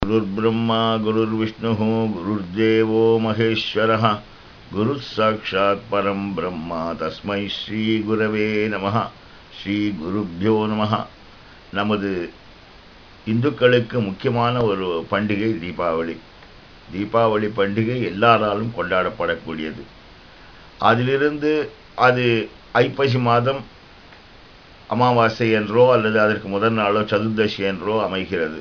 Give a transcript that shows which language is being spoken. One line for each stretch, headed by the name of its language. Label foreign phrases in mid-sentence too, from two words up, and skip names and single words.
Sanskrit: गुरुर्ब्रह्मा गुरुर्विष्णुः गुरुर्देवो महेश्वरः गुरुः साक्षात् परं ब्रह्म तस्मै श्री गुरवे नमः श्री गुरुभ्यो नमः.
Tamil: நமது இந்துக்களுக்கு முக்கியமான ஒரு பண்டிகை தீபாவளி. தீபாவளி பண்டிகை எல்லாராலும் கொண்டாடப்படக்கூடியது. அதிலிருந்து அது ஐப்பசி மாதம் அமாவாசை என்றோ அல்லது அதற்கு முதல் நாளோ சதுர்தசி என்றோ அமைகிறது.